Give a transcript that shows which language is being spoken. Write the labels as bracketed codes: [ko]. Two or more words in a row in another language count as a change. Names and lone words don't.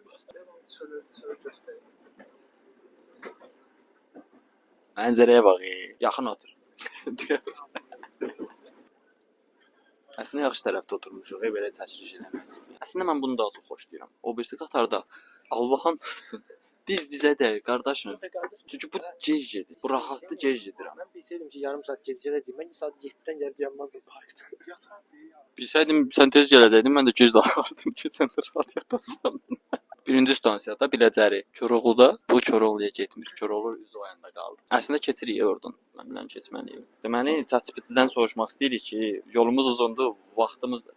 [az] Mənzərəyə bax, yaxın otur. Əslində yaxşı tərəfdə oturmuşuq, belə çəkiliş eləmək. Əslində mən bunu daha çox xoşlayıram. O birisi qatarda Allahın diz-dizə də qardaşım. Çünki bu gec gedir. Bu rahatlı gec gedirəm. [tr] ben bilseydim ki yarım saat gecikeceğim. Ben saat 7'den geldi yanmazdım parkta. [az] Bilsəydim sən tez gələcəydin, mən də gec dalardım ki, sən də rahat yatasan. Birinci stansiyada Biləcəri, Koroğluda bu Koroğluya getmir. Koroğlu üz o yanda qaldı. Əslində keçirik oradan. Mən bilən keçməliyim. Deməli, ChatGPT-dən soruşmaq istəyirik ki, yolumuz uzundur, vaxtımızdır.